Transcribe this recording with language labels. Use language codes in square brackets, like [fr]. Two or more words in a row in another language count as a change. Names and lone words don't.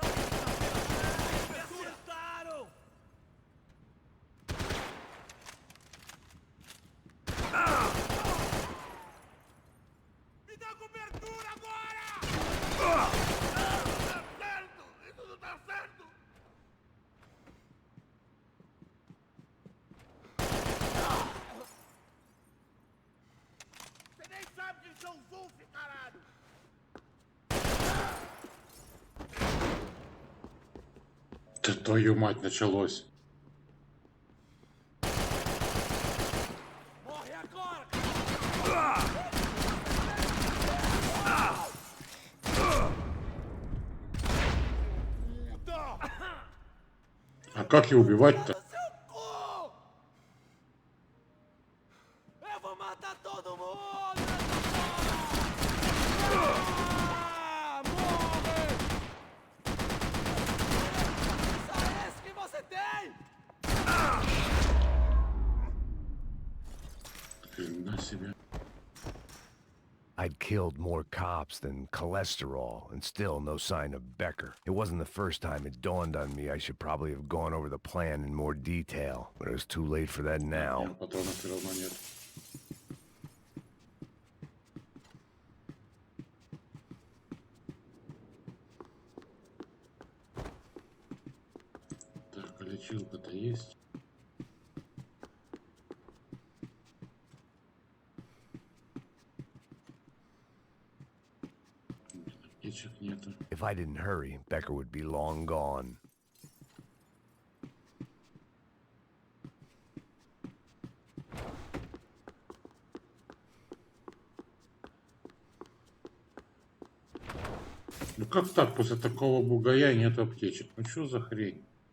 [pt] Acertaram! Me dá cobertura agora! Tá certo! Isso não tá certo! Você nem sabe quem são os Zulf, caralho! [ru] Да твою мать, началось. [pt] Morre agora! [ru] А как его убивать-то? [pt] Eu vou matar todo mundo! Morre! Só esse que você tem! [ru] Хрена себе. [en] I'd killed more cops than cholesterol, and still no sign of Becker. It wasn't the first time it dawned on me I should probably have gone over the plan in more detail, but it was too late for that now. [ru] Патронов все равно нет. Так, а лечилка-то есть? Аптечек нету. [en] If I didn't hurry, Becker would be long gone. [ru] Ну как так, после такого бугая нет аптечек? Ну что за хрень?